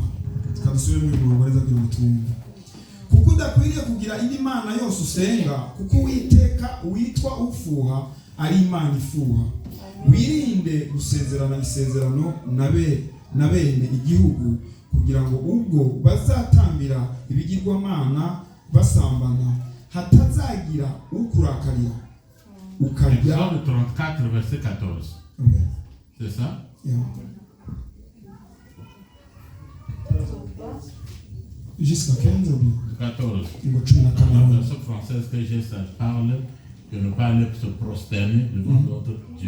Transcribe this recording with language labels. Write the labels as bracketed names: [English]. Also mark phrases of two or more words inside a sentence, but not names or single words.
[Kinyarwanda] Tukadusubire mu murongo neza kugira ngo twumve. Kuko udakwiriye kugira indi mana yose usenga, kuko Uwiteka witwa ufuha ari Imana ifuha. Wirinde gusezerana isezerano na bene igihugu, kugira ngo ubwo bazatambira ibigirwamana basambana hatazagira ukurakarira ukarya. [French] Exode 34 verset 14. Okay. C'est ça? Yeah. Jusqu'à 15 ou 14. La version française que j'ai, ça parle de ne pas aller se prosterner devant d'autres dieux.